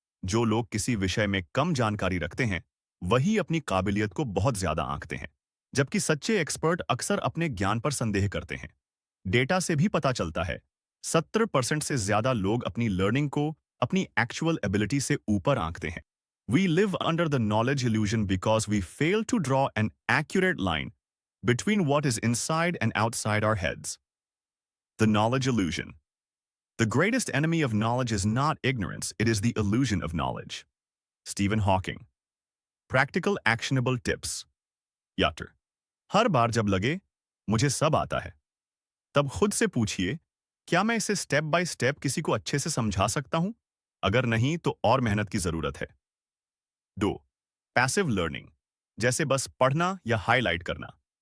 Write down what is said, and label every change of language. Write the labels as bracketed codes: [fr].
[hi] जो लोग किसी विषय में कम जानकारी रखते हैं, वही अपनी काबिलियत को बहुत ज्यादा आंकते हैं, जबकि सच्चे एक्सपर्ट अक्सर अपने ज्ञान पर संदेह करते हैं। डेटा से भी पता चलता है, 70% से ज्यादा लोग अपनी लर्निंग को अपनी एक्चुअल एबिलिटी से ऊपर आंकते हैं। [en] We live under the knowledge illusion because we fail to draw an accurate line between what is inside and outside our heads. The knowledge illusion. The greatest enemy of knowledge is not ignorance, it is the illusion of knowledge. Stephen Hawking. Practical actionable tips. [hi] याटर, हर बार जब लगे मुझे सब आता है, तब खुद से पूछिए, क्या मैं इसे स्टेप बाय स्टेप किसी को अच्छे से समझा सकता हूं? अगर नहीं तो और मेहनत की जरूरत है। 2. पैसिव लर्निंग, जैसे बस पढ़ना या हाईलाइट करना।